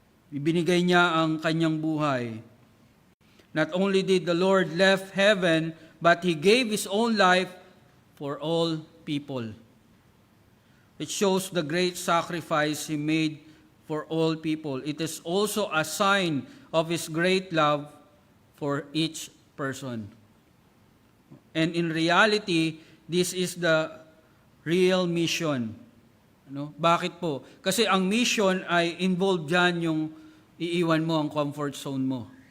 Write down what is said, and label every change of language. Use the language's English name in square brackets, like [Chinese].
[Filipino] Ibinigay niya ang kanyang buhay. [English] Not only did the Lord left heaven, but He gave His own life for all people. It shows the great sacrifice He made for all people. It is also a sign of His great love for each person. And in reality, this is the real mission. [Filipino] Bakit po? Kasi ang mission ay involved dyan yung iiwan mo ang comfort zone mo.